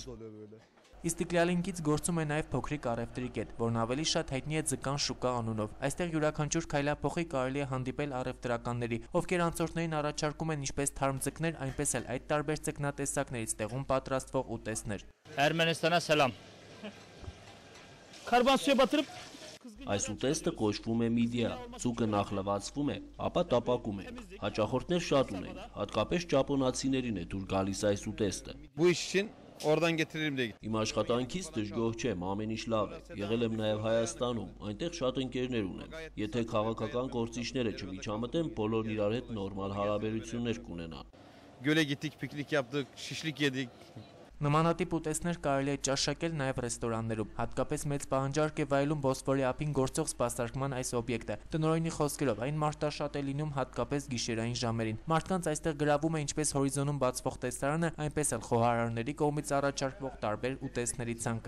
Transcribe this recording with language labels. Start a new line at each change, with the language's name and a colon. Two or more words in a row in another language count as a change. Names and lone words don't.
Armenian: Իստիկլալինքից գործում է նաև փոքրիկ առևտրի կետ, որն ավելի շատ հայտնի է Ձկան շուկա անունով։ Այստեղ յուրաքանչյուր քայլափոխի կարելի է հանդիպել առևտրականների, ովքեր անցորդներին առաջարկում են ինչպես թարմ ձկներ, այնպես էլ այդ տարբեր ձկնատեսակներից տեղում պատրաստվող ուտեստներ։
Turkish: Ermenistan'a selam. Karban suya batırıp
Armenian: Այս ուտեստը կոչվում է միդիա, ձուկը նախ լվացվում է, ապա տապակում ենք։ Հաճախորդներ շատ ունենք, հատկապես ճապոնացիներին է դուր գալիս այս ուտեստը։
Turkish: Bu iş için oradan getiririm diye.
Armenian: Իմ աշխատանքից դժգոհ չեմ, ամեն ինչ լավ է։ Եղել եմ նաև Հայաստանում, այնտեղ շատ ընկերներ ունեմ։ Եթե քաղաքական գործիչները չմիջամտեն, բոլորն իրար հետ նորմալ հարաբերություններ կունենան։
Turkish: Göle gittik, piknik yaptık, şişlik yedik.
Armenian: Նմանատիպ ուտեստներ կարելի է ճաշակել նաև ռեստորաններում, հատկապես մեծ պահանջարկ է վայելում Բոսֆորի ափին գործող սպասարկման այս օբյեկտը։ Տնօրենի խոսքերով այն մարտաշատ է լինում հատկապես գիշերային ժամերին։ Մարդկանց այստեղ գրավում է ինչպես հորիզոնում բացվող տեսարանը, այնպես էլ խոհարարների կողմից առաջարկվող տարբեր ուտեստների ցանկը։